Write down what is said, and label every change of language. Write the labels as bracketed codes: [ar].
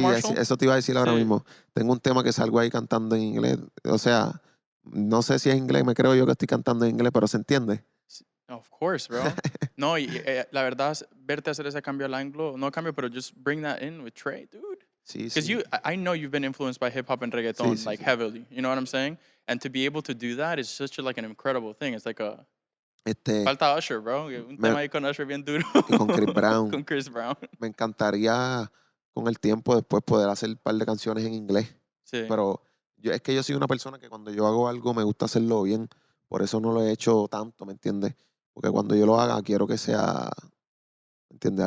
[es] Marshall? eso te iba a decir ahora Sí. mismo. Tengo un tema que salgo ahí cantando en inglés. O sea, no sé si es inglés, me creo yo que estoy cantando en inglés, pero se entiende. [en] Sí, of course, bro. [es] No, y la verdad, verte hacer ese cambio al anglo, no cambio, pero just bring that in with Trey, dude. Sí, [en] Because [es] sí. [en] I know you've been influenced by hip hop and [es] Sí, [en] reggaeton [es] sí, [en] like [es] sí. [en] heavily. You know what I'm saying? And to be able to do that is such like an incredible thing. It's like a [es] Este, falta Usher, bro. Un me- tema ahí con Usher bien duro y con Chris Brown. con Chris Brown. Me encantaría con el tiempo después poder hacer un par de canciones en inglés. Sí. Pero es que yo soy una persona que cuando yo hago algo me gusta hacerlo bien. Por eso no lo he hecho tanto, ¿me entiendes? Porque cuando yo lo haga quiero que sea, ¿me entiendes?